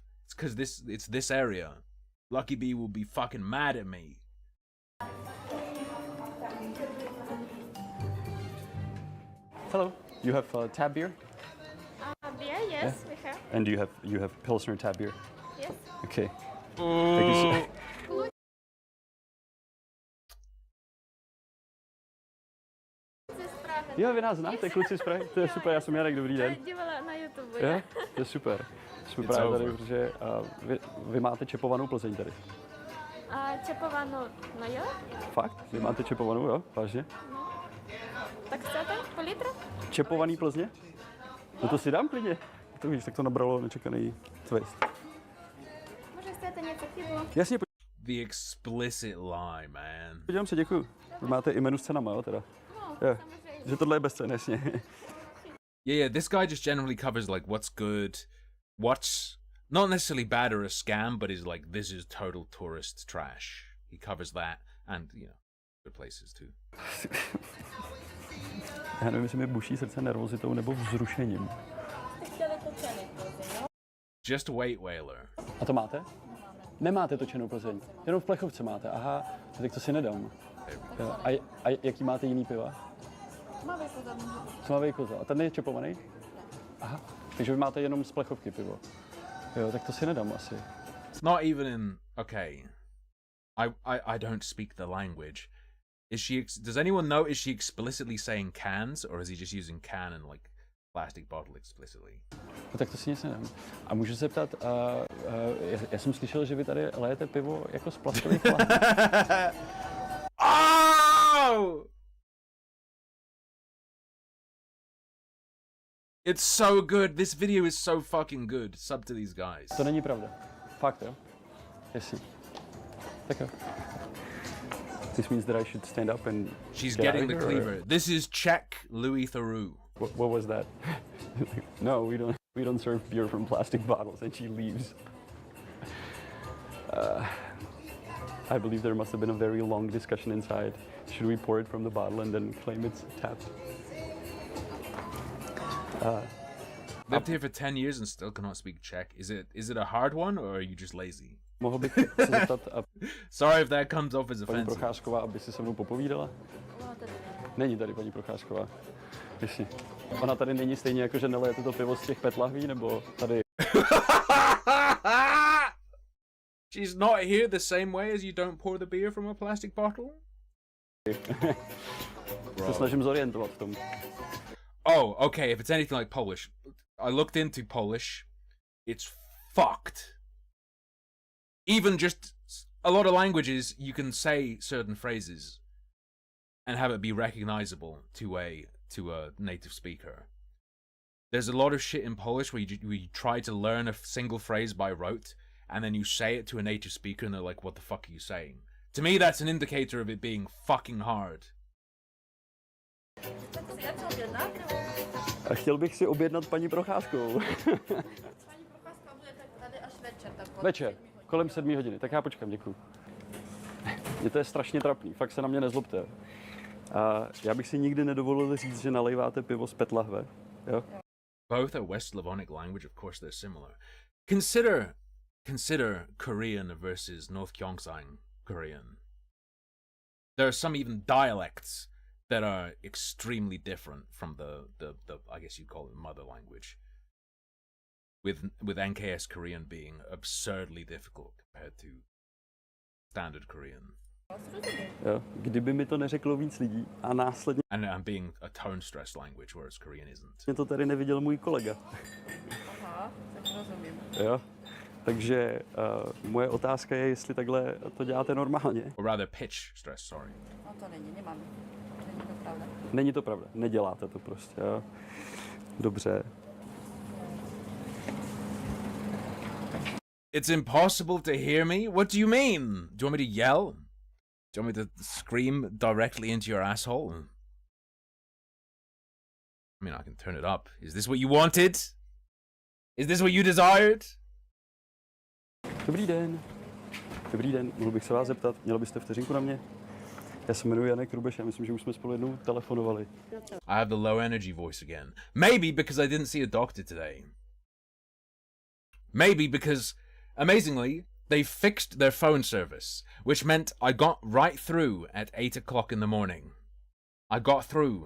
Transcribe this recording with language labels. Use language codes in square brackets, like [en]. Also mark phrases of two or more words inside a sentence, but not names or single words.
[en] It's because it's this area." Lucky Bee will be fucking mad at me. Hello. You have tab beer? Beer, yes, we have. And you have Pilsner tab beer? Yes. Okay. Thank you so [cs] Jo, vy nás znáte, kluci z Prahy, to je super, já jsem Jarek, dobrý den. Dělala na YouTube. Jo, to je super. Jsme [en] It's [cs] právě tady, [en] over. [cs] protože vy máte čepovanou Plzeň tady. A čepovanou, no jo? Fakt? Vy máte čepovanou, jo? Vážně? Tak chcete? Půl litru? Čepovaný Plzně? No to si dám klidně. To víš, tak to nabralo nečekaný twist. Może chcete něco k jídlu? Jasně, [en] The explicit lie, man. [cs] podívám se, děkuju. Vy máte i menu s cenama, jo, teda? Jo. Že tohle je bez cen, jasně. [en] Yeah, this guy just generally covers like what's good, what's not necessarily bad or a scam, but is like this is total tourist trash. He covers that and other places too. [cs] Já nevím, jestli mi buší srdce nervozitou nebo vzrušením. [en] Just wait, Whaler. [cs] A to máte? Nemáte točenou Plzeň. Jenom v plechovce máte. Aha, tak to si nedám. Jo. A jaký máte jiný piva? Tmavý koza. A ten je čepovaný? Aha, takže vy máte jenom z plechovky pivo. Jo, tak to si nedám asi. [en] It's not even in. Okay, I don't speak the language. Is she? Does anyone know? Is she explicitly saying cans, or is he just using can and like plastic bottle explicitly? [cs] No, tak to si nic nedám. A můžu se zeptat, já jsem slyšel, že vy tady lejete pivo jako z plastových lahví. [en] Oh! It's so good. This video is so fucking good. Sub to these guys. [cs] To není pravda. Fakt, jo? Jasně. Tak jo. [en] This means that I should stand up and She's get getting out the of here, or- cleaver. This is Czech Louis Theroux. What was that? No, we don't serve beer from plastic bottles, and she leaves. I believe there must have been a very long discussion inside. Should we pour it from the bottle and then claim it's tapped? Lived here for 10 years and still cannot speak Czech. Is it a hard one or are you just lazy? [cs] Mohl bych se zeptat, [en] Sorry if that comes off as [cs] paní [en] offensive. [cs] Procházková, aby si se mnou popovídala? Není tady paní Procházková. Jasně. Ona tady není stejně jako, že nelejete to pivo z těch PET lahví, nebo tady... [en] She's not here the same way as you don't pour the beer from a plastic bottle? [cs] Se snažím zorientovat v tom. [en] Oh, okay, if it's anything like Polish. I looked into Polish. It's fucked. Even just a lot of languages, you can say certain phrases and have it be recognizable to a native speaker. There's a lot of shit in Polish where you try to learn a single phrase by rote and then you say it to a native speaker and they're like, what the fuck are you saying? To me, that's an indicator of it being fucking hard. [cs] A chtěl bych si objednat paní Procházkovou. Večer, kolem 7 hodiny. Tak já počkám, děkuju. Mně to je strašně trapný, fakt se na mě nezlobte. A já bych si nikdy nedovolil říct, že nalejváte pivo z PET lahve. Jo? [en] Both are West Slavonic language, of course they're similar. Consider Korean versus North Gyeongsang Korean. There are some even dialects that are extremely different from the I guess you'd call it mother language. With NKS Korean being absurdly difficult compared to standard Korean. [cs] Jo? Kdyby mi to neřeklo víc lidí a následně [en] And being a tone stress language, whereas Korean isn't. [cs] mě to tady neviděl můj kolega. Aha, tak rozumím. Jo? Takže moje otázka je, jestli takhle to děláte normálně. [en] Or rather pitch stress, sorry. [cs] No to není, nemám. Není to pravda. Není to pravda, neděláte to prostě. Jo? Dobře. [en] It's impossible to hear me? What do you mean? Do you want me to yell? Do you want me to scream directly into your asshole? I mean, I can turn it up. Is this what you wanted? Is this what you desired? [cs] Dobrý den. Dobrý den, mohl bych se vás zeptat, měl byste vteřinku na mě? Já se jmenuji Janek Rubeš, já myslím, že už jsme spolu jednou telefonovali. [en] I have the low energy voice again. Maybe because I didn't see a doctor today. Maybe because, amazingly, they fixed their phone service, which meant I got right through at 8 o'clock in the morning. I got through.